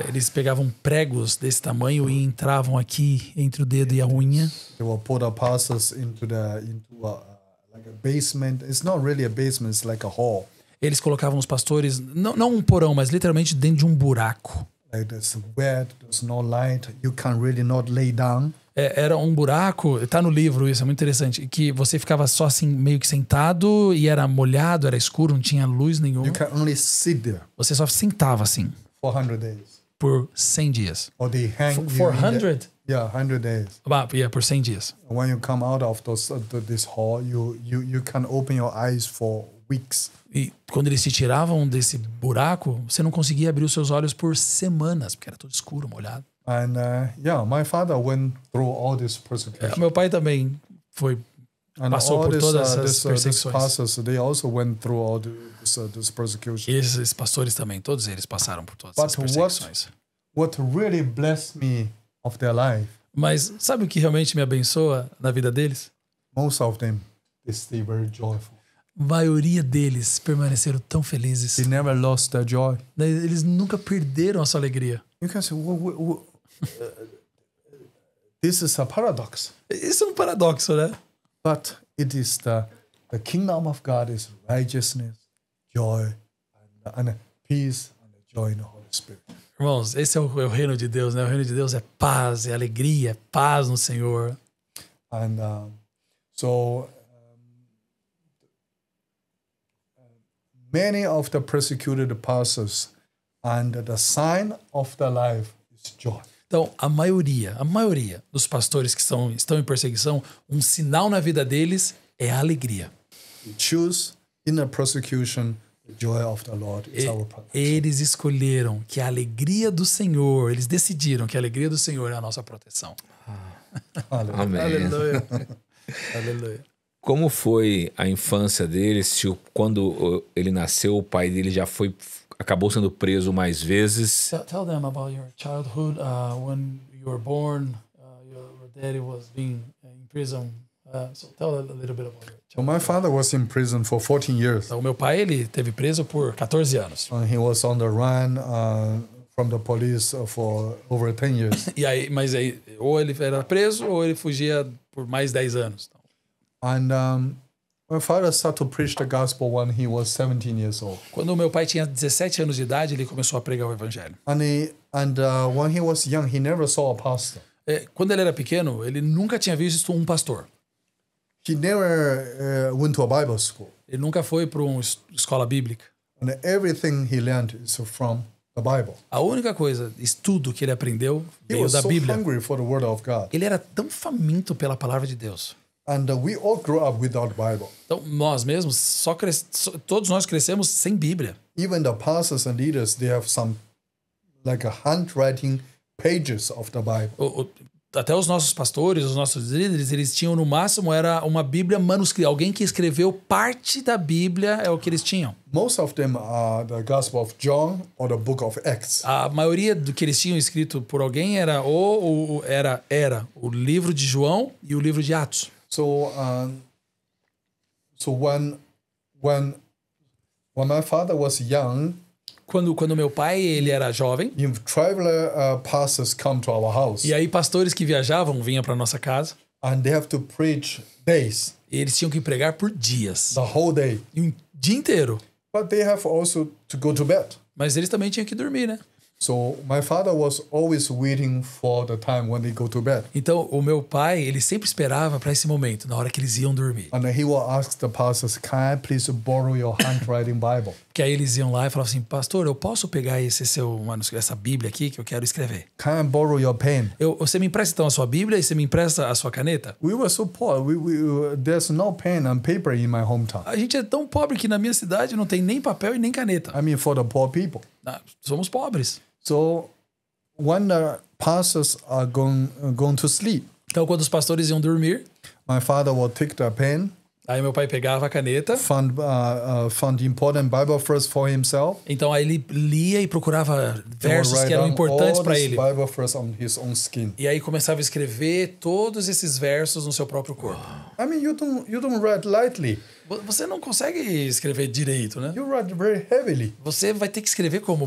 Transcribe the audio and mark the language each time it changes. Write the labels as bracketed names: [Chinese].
[Portuguese] Eles pegavam pregos desse tamanho e entravam aqui entre o dedo e a unha. [English] They will put the pastors into like a basement. It's not really a basement, it's like a hall. [Portuguese] Eles colocavam os pastores não um porão, mas literalmente dentro de um buraco. [English] Like there's wet, there's no light, you can really not lay down. [Portuguese] Era um buraco, tá no livro isso, é muito interessante, que você ficava só assim meio que sentado e era molhado, era escuro, não tinha luz nenhuma. [English] You can only sit there. [Portuguese] Você só sentava assim. [English] 400 days. [Portuguese] Por 100 dias. [English] Or they hang 400? Yeah, 100 days. [Portuguese] Por 100 dias. [English] When you come out of this hall, you can open your eyes for weeks. [Portuguese] E quando eles te tiravam desse buraco, você não conseguia abrir os seus olhos por semanas, porque era tudo escuro, molhado. [English] And my father went through all this persecution. [Portuguese] Meu pai também passou por todas essas perseguições. [English] Pastors, they also went through all this persecution. [Portuguese] E esses pastores também, todos eles passaram por todas essas perseguições. [English] What really blessed me of their life? [Portuguese] Mas sabe o que realmente me abençoa na vida deles? [English] Most of them, they stay very joyful. [Portuguese] A maioria deles permaneceram tão felizes. [English] They never lost their joy. [Portuguese] Eles nunca perderam a sua alegria. [English] You can say, this is a paradox. [Portuguese] Isso é um paradoxo, né? [English] But it is the kingdom of God is righteousness, joy, and peace, and joy in the Holy Spirit. [Portuguese] Irmãos, esse é o reino de Deus, né? O reino de Deus é paz, é alegria, é paz no Senhor. [English] And many of the persecuted pastors, and the sign of their life is joy. [Portuguese] Então, a maioria dos pastores que estão em perseguição, um sinal na vida deles é a alegria. [English] We choose in the persecution the joy of the Lord is our protection. [Portuguese] Eles escolheram que a alegria do Senhor, eles decidiram que a alegria do Senhor é a nossa proteção. Amém. Aleluia. Aleluia. Como foi a infância dele? Quando ele nasceu, o pai dele acabou sendo preso mais vezes. [English] Tell them about your childhood. When you were born, your daddy was being in prison. So tell a little bit about your childhood. So my father was in prison for 14 years. [Portuguese] Então, o meu pai ele teve preso por 14 anos. [English] And he was on the run from the police for over 10 years. [Portuguese] Mas ou ele era preso ou ele fugia por mais 10 anos. [English] And my father started to preach the gospel when he was 17 years old. [Portuguese] Quando o meu pai tinha 17 anos de idade, ele começou a pregar o evangelho. [English] And when he was young, he never saw a pastor. [Portuguese] Quando ele era pequeno, ele nunca tinha visto um pastor. [English] He never went to a Bible school. [Portuguese] Ele nunca foi para uma escola bíblica. [English] And everything he learned is from the Bible. [Portuguese] A única estudo que ele aprendeu veio da [English] He was [Portuguese] Bíblia. [English] so hungry for the word of God. [Portuguese] Ele era tão faminto pela palavra de Deus. [English] And we all grew up without Bible. [Portuguese] Então, nós mesmos, todos nós crescemos sem Bíblia. [English] Even the pastors and leaders, they have some, like a handwriting pages of the Bible. [Portuguese] Até os nossos pastores, os nossos líderes, eles tinham no máximo era uma Bíblia manuscrita. Alguém que escreveu parte da Bíblia é o que eles tinham. [English] Most of them are the Gospel of John or the Book of Acts. [Portuguese] A maioria do que eles tinham escrito por alguém era o livro de João e o livro de Atos. [English] So when my father was young, [Portuguese] Quando meu pai ele era jovem, [English] if traveler pastors come to our house [Portuguese] e aí pastores que viajavam vinham para nossa casa, [English] and they have to preach days, [Portuguese] e eles tinham que pregar por dias, [English] the whole day. [Portuguese] e um dia inteiro. [English] But they have also to go to bed. [Portuguese] Mas eles também tinham que dormir, né? [English] So my father was always waiting for the time when they go to bed. [Portuguese] Então, o meu pai, ele sempre esperava para esse momento, na hora que eles iam dormir. [English] And he will ask the pastors, "Can I please borrow your handwriting Bible?" [Portuguese] Que aí eles iam lá e falavam assim, pastor, eu posso pegar essa Bíblia aqui que eu quero escrever? [English] Can I borrow your pen? [Portuguese] Você me empresta então a sua Bíblia e você me empresta a sua caneta? [English] We were so poor. There's no pen and paper in my hometown. [Portuguese] A gente é tão pobre que na minha cidade não tem nem papel e nem caneta. [English] I mean, for the poor people. [Portuguese] Somos pobres. [English] So when the pastors are going to sleep, [Portuguese] Então, quando os pastores iam dormir, [English] my father will take the pen, [Portuguese] aí meu pai pegava a caneta. [English] found important Bible verse for himself. [Portuguese] Então, aí ele lia e procurava [English] He will [Portuguese] versos [English] write [Portuguese] que eram [English] down [Portuguese] importantes [English] all [Portuguese] para [English] these [Portuguese] ele. [English] Bible verse on his own skin. [Portuguese] E aí começava a escrever todos esses versos no seu próprio corpo. [English] I mean, you don't write lightly. [Portuguese] Você não consegue escrever direito, né? [English] You write very heavily, [Portuguese] Você vai ter que escrever como?